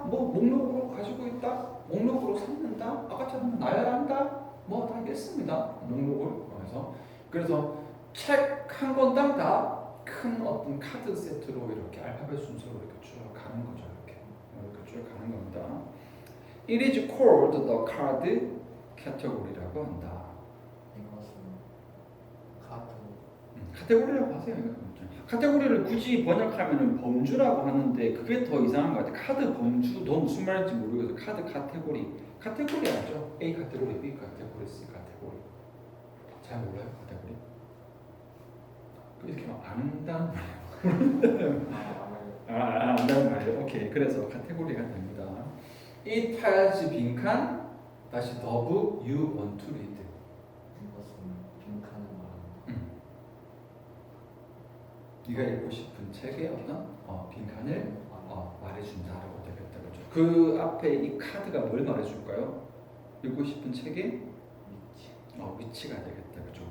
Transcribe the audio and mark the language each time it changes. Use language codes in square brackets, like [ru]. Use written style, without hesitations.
[ko] 뭐 목록으로 가지고 있다. 목록으로 삼는다. 아까처럼 나열한다. 뭐 다 있겠습니다. 목록을 해서 그래서 책 한 권당 다 큰 어떤 카드 세트로 이렇게 알파벳 순서로 이렇게 쭉 가는 거죠. 이렇게 쭉 가는 겁니다. [en] It is called the card category [ko] 라고 한다. 이것은 카드 카테고리라고 하세요. 카테고리를 굳이 번역하면 범주라고 하는데 그게 더 이상한 것 같아요. 카드 범주도 무슨 말인지 모르겠어요. 카드 카테고리. 카테고리 알죠? A 카테고리, B 카테고리, C 카테고리. 잘 몰라요 카테고리? 이렇게 막 안다는 말이에요. 안다는 말이에요. 오케이. 그래서 카테고리가 됩니다. [en] It has [ko] 빈칸 다시 [en] the book you want to read. [ko] 이것은 빈칸을 말합니다. 네가 읽고 싶은 책의 어떤 빈칸을 말해준다라고 되겠다. 그렇죠? 그 앞에 이 카드가 뭘 말해줄까요? 읽고 싶은 책의 위치가 되겠다. 그렇죠?